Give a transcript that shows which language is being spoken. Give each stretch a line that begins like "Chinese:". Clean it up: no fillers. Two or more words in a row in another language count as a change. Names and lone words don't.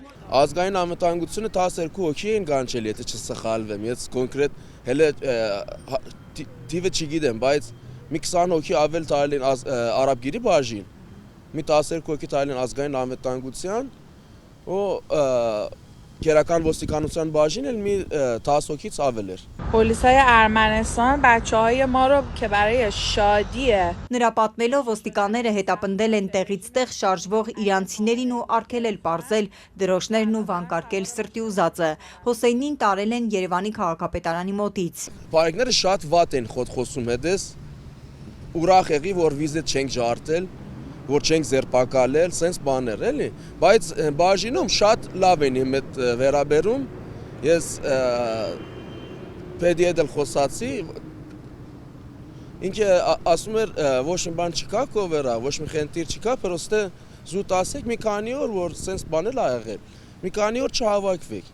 Armenian: Ազգային անվտանգությունը 12 հոգի են կանչել, եթե չսխալվեմ, ես կոնկրետ հələ թիվը չգիտեմ, բայց մի 20 հոգի ավել տարել են արաբգիրի բաժին, մի 12 հոգի տարել են ազգային անվտանգության ու քերական ոստիկանության բաժին էլ մի 10 հոգից ավել էր։
Persian: پلیسای ارمنستان بچه‌های ما رو که برای شادیه
Armenian: Նրա պատմելով ոստիկանները հետապնդել են տեղից տեղ շարժվող իրանցիներին ու արգելել պարզել դրոշներն ու վանկարկել սրտի ուզածը։ Հոսեյնին տարել են Երևանի քաղաքապետարանի մոտից։ Բարեկները շատ վատ են խոսում հետս, ուրախ եղի, որ վիզիտ չենք ջարդել, որ չենք ձերբակալել, սենց բաներ էլի, բայց բաժինում շատ լավ են իմ հետ վերաբերում, ես պետի հետ էլ խոսացի, ինքը ասում էր ոչ մի բան չկա քո վրա, ոչ մի խնդիր չկա, պրոստը զուտ ասեք մի քանի օր, որ սենց բանել ա եղել, մի քանի օր չհավաքվեք։